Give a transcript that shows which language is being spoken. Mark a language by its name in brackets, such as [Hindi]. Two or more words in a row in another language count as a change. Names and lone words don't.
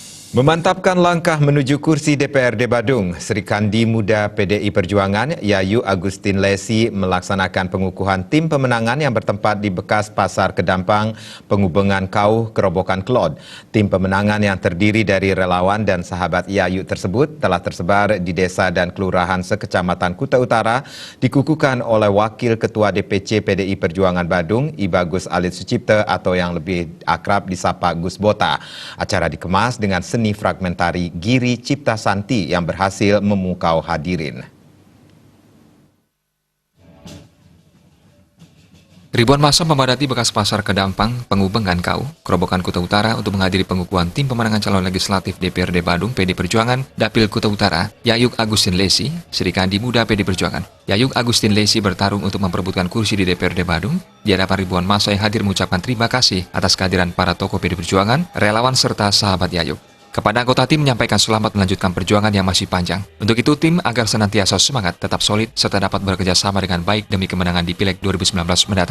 [Indonesian] Memantapkan langkah menuju kursi DPRD Badung, Sri Kandi Muda PDI Perjuangan Yayu Agustin Lesi melaksanakan pengukuhan tim pemenangan yang bertempat di bekas Pasar Kedampang, Pengubengan Kauh, Kerobokan Klod. Tim pemenangan yang terdiri dari relawan dan sahabat Yayu tersebut telah tersebar di desa dan kelurahan sekecamatan Kuta Utara, dikukuhkan oleh Wakil Ketua DPC PDI Perjuangan Badung, Ibagus Alit Sucipta atau yang lebih akrab disapa Gus Bota. Acara dikemas dengan seni fragmentari Giri Cipta Santi yang berhasil memukau hadirin. Ribuan massa memadati bekas Pasar Kedampang, Pengubengan Kauh, Kerobokan Kuta Utara untuk menghadiri pengukuhan tim pemenangan calon legislatif DPRD Badung PD Perjuangan, Dapil Kuta Utara, Yayuk Agustin Lesi, Sri Kandi Muda PD Perjuangan. Yayuk Agustin Lesi bertarung untuk memperebutkan kursi di DPRD Badung. Di hadapan ribuan massa yang hadir mengucapkan terima kasih atas kehadiran para tokoh PD Perjuangan, relawan serta sahabat Yayuk. Kepada anggota tim menyampaikan selamat melanjutkan perjuangan yang masih panjang. Untuk itu tim agar senantiasa semangat, tetap solid, serta dapat bekerja sama dengan baik demi kemenangan di Pileg 2019 mendatang.